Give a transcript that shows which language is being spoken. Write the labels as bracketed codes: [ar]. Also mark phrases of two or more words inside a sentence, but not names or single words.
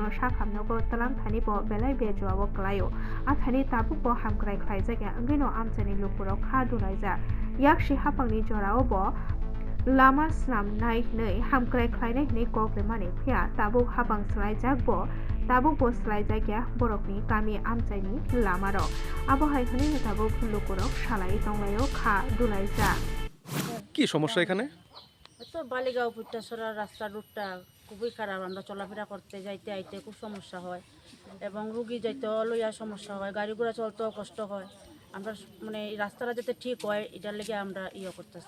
[trp] साखामनोबो तलां थानिबो बेलाय बेजवाबो क्लायो आथानि ताबुबो हामक्राय ख्लाय जायगा ओंगैनो आमचानि लुकुराव खा दुलायजा याकसि हापांनि जरावबो लामा स्नामनाय नै हामक्राय ख्लायनाय नै कक्रे माने फैया ताबुक हापां स्लायजाकबो ताबुक स्लायजागिया बरकनि गामि आमचाइनि लामार आबहाय हने ताबुक लुकुरक साলাই दंलायो खा दुलायजा [bn] কি সমস্যা এখানে? তো বালিগাঁও পুত্তাছড়া রাস্তার রুটটা খুবই খারাপ আমরা চলাফেরা করতে যাইতে আইতে খুব সমস্যা হয় এবং রুগী যাইতে লইয়া সমস্যা হয় গাড়ি ঘোড়া চলতেও কষ্ট হয় আমরা মানে এই রাস্তাটা যাতে ঠিক হয় এটার লেগে আমরা করতেছি